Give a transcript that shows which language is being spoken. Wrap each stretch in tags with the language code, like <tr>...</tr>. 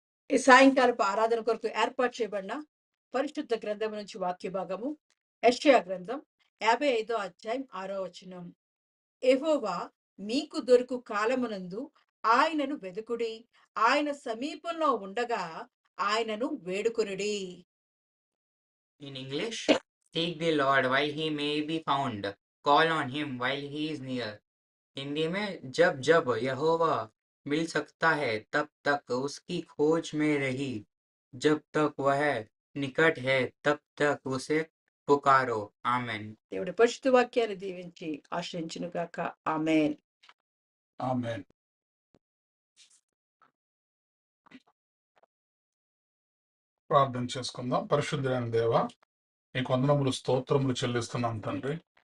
<te>ఈ సాయంకాలపు ఆరాధన కొరకు ఏర్పాటు చేయబడిన పరిశుద్ధ గ్రంథం నుంచి వాక్య భాగము యెషయా గ్రంథం 55వ అధ్యాయం 6వ వచనం. యెహోవా మీకు దొరుకు కాలమునందు ఆయనను వెదుకుడి, ఆయన సమీపంలో ఉండగా ఆయనను వేడుకొనుడి.</te> <en>In English, seek the Lord while he may be found, call on him while he is near.</en> <hi>Hindi में जब जब यहोवा मिल सकता है तब तक उसकी खोज में रही, जब तक वह निकट है तब तक उसे पुकारो. आमेन.</hi> <te>దేవుడి పరిశుద్ధ వాక్యాన్ని దీవించి ఆశ్రయించును గాక. ఆమేన్. ఆమేన్. ప్రార్థన చేసుకుందాం. పరిశుద్ధుడైన దేవా, నీకు వందనములు, స్తోత్రములు చెల్లిస్తున్నాం తండ్రి.</te>